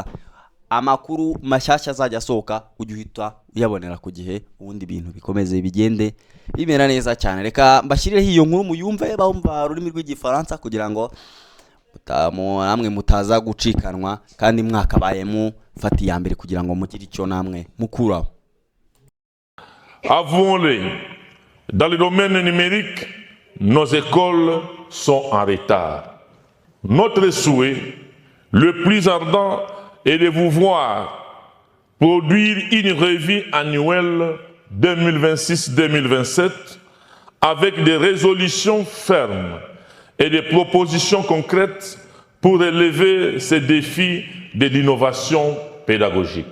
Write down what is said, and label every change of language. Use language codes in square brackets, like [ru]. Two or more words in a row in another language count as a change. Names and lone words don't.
[rw] Amakuru mashyashya azajya asohoka ujye uhita uyabonera ku gihe, ubundi ibintu bikomeze bigende bimera neza cyane. Reka mbashyireho iyo nkuru muyumve bumva ururimi rw'igifaransa kugira ngo namwe mutaza gucikanwa kandi mwakabaye mufata iya mbere kugira ngo mugire icyo namwe mukuraho. [fr] Avouons-le, dans le domaine numérique, nos écoles sont en retard. Notre souhait le plus ardent et de vous voir produire une revue annuelle 2026-2027 avec des résolutions fermes et des propositions concrètes pour relever ces défis de l'innovation pédagogique.